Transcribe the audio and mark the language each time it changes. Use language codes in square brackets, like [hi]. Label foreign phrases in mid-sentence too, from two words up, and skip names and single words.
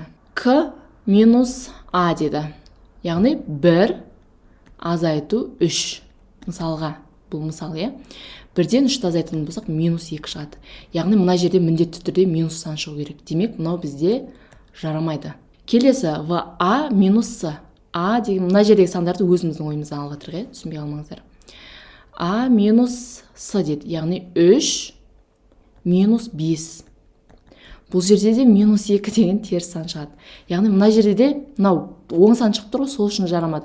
[kk] К минус а деді. Яғни 1 азайту 3. Мысалға, бұл мысал, бірден 3-ті азайтатын болсақ, минус 2 шығады. Яғни мына жерде міндетті түрде минус сан шығу керек. Демек, мынау бізде жарамайды. Келесі, в а минус с. А деген мына жердегі сандарды өзіміздің ойымыздан алып жатырық, түсінбей қалмаңыздар. А минус с деді. Яғни 3 минус 5. Бұл жерде де минус 2 деген теріс сан шығады. Яғни мына жерде де мынау оң сан шығып тұр, сол үшін жарамады.